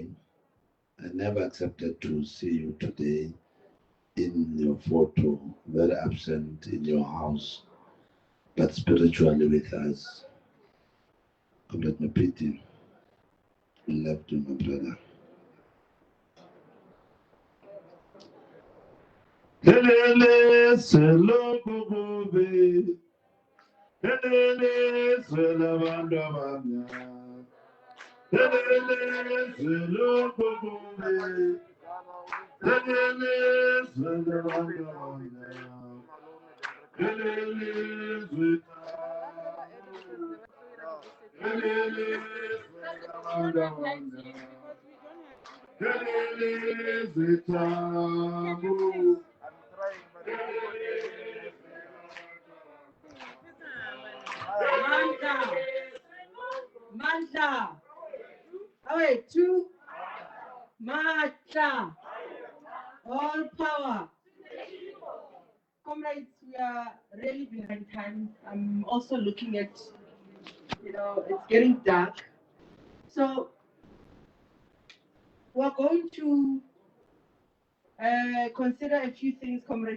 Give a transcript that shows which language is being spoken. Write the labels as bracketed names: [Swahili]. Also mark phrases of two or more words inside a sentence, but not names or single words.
[English] I never accepted to see you today in your photo, very absent in your house, but spiritually with us. Comrade Mapiti, we love you, my brother. [Zulu] Helele selo kukubi, helele selo bandamanya, helele selo kukubi, helele selo bandamanya, helele selo, helele selo bandamanya, helele selo. Mandla. [English] Oh, wait, two. Mandla. All power. Comrades, we are really behind time. I'm also looking at, it's getting dark. So we're going to consider a few things, comrades.